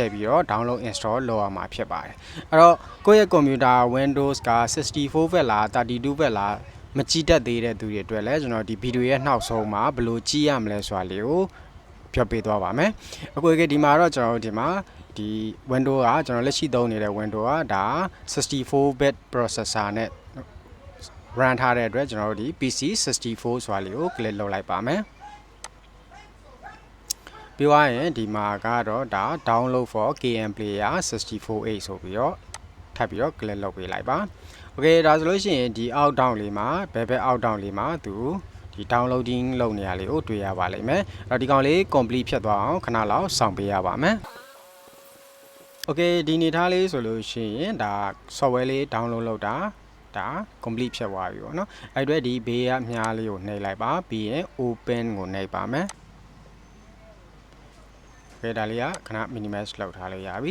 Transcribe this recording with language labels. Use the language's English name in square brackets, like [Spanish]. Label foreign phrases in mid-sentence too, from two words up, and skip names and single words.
[Burmese] ယ်ပြီးတော့ [English] download install [Burmese] လုပ်ရမှာဖြစ်ပါတယ်အဲ့တော့ကိုယ့်ရဲ့ computer Windows က64 bit လား32 bit လားမကြည့်တတ်သေးတဲ့သူတွေအတွက်လည်းကျွန်တော်ဒီဗီဒီယိုရဲ့နောက်ဆုံးမှာဘယ်လိုကြည့်ရမလဲဆိုတာလေးကိုပြောပြသွားပါမယ်အခုဒီမှာတော့ကျွန်တော်တို့ဒီမှာဒီ Windows ကကျွန်တော်လက်ရှိသုံးနေတဲ့ Windows ကဒါ64 [English] bit processor [Burmese] နဲ့ run ထားတဲ့အတွက်ကျွန်တော်တို့ဒီ PC 64ဆိုတာလေးကို click လုပ်လိုက်ပါမယ် ပြီးသွားရင်ဒီမှာကတော့ဒါ [English] download for KM Player 64H [Burmese] ဆိုပြီးတော့ထပ်ပြီးတော့ click လုပ်ပေးလိုက်ပါโอเคဒါဆိုလို့ရှိရင် ဒီ [English] out down [Burmese] လေးမှာဘယ် [English] out down [Burmese] လေးမှာသူဒီ downloading လုပ်နေရလေးကိုတွေ့ရပါလိမ့်မယ်အဲ့တော့ဒီကောင်လေး complete ဖြစ်သွားအောင်ခဏလောက်စောင့်ပေးရပါမယ်โอเคဒီနေထားလေးဆိုလို့ရှိရင်ဒါ software လေး download လုပ်တာဒါ complete ဖြစ်သွားပြီပေါ့နော်အဲ့အတွက်ဒီဘေးကမြားလေးကိုနှိပ်လိုက်ပါပြီးရင် open ကိုနှိပ်ပါမယ်ဒါလေးကခဏ minimize လုပ်ထားလို့ရပြီ